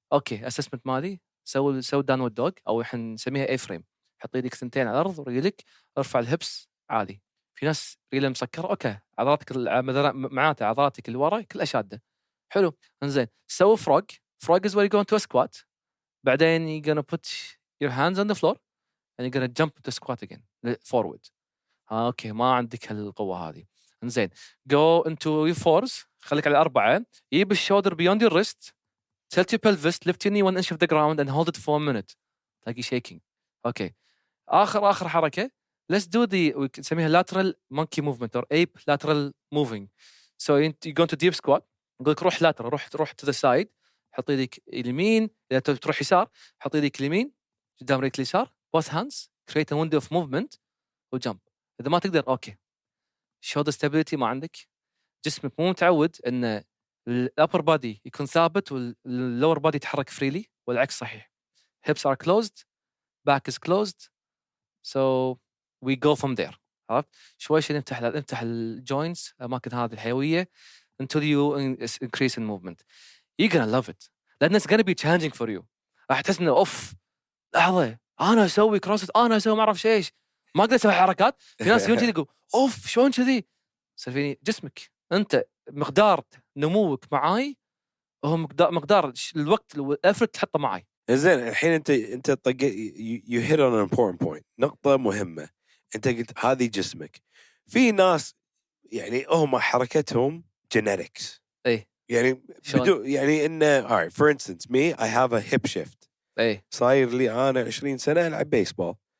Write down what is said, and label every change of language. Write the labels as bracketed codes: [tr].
[ar] اوكي اسسمنت مالي سوي داونورد دوغ او احنا نسميها اي فريم. حط ايدك ثنتين على الارض ورجلك ارفع الهبس عالي. في ناس رجلها مسكره اوكي عضلاتك معناته عضلاتك اللي ورا كلها شاده. [en] حلو انزين سوي frog is where you go into a squat. بعدين you're gonna put your hands on the floor and you're gonna jump to squat again forward. [ar] اوكي ما عندك هالقوه هذه. انزين go into your fours خليك على 4. [en] يجيب الشولدر beyond your wrist tilt your pelvis lift your knee 1 inch of the ground and hold it for a minute. [ar] تلاقي shaking. [en] Okay اخر حركه let's do the نسميها lateral monkey movement or ape lateral moving. So you go into deep squat نقول لك روح lateral روح to the side. [ar] حط يدك اليمين اذا تروح يسار حط يدك اليمين قدام رجلك اليسار both hands create a window of movement وجمب. اذا ما تقدر اوكي shoulder stability ما عندك، جسمك مو متعود ان الابر بادي يكون ثابت واللور بادي يتحرك فريلي والعكس صحيح. [en] hips are closed back is closed so we go from there. [ar] عرفت شوي نفتح الجوينتس الاماكن هذه الحيويه until you increase in movement. [en] you're gonna love it لأن it's gonna be challenging for you. [ar] راح تحس إنه أوف لحظة أنا أسوي كروسفيت أنا أسوي ما أعرف إيش ما أقدر أسوي حركات. في ناس يقولون كذي يقول أوف شلون كذي سالفيني جسمك أنت مقدار نموك معاي هو مقدار الوقت الأفرت تحطه معاي. [en] زين الحين أنت you hit on an important point نقطة مهمة. [ar] أنت قلت هذه جسمك. في ناس يعني هم حركتهم genetics. إيه [en] يعني يعني إنه alright for instance me I have a hip shift. [ar] إيه صاير لي أنا 20 سنة ألعب بيسبول.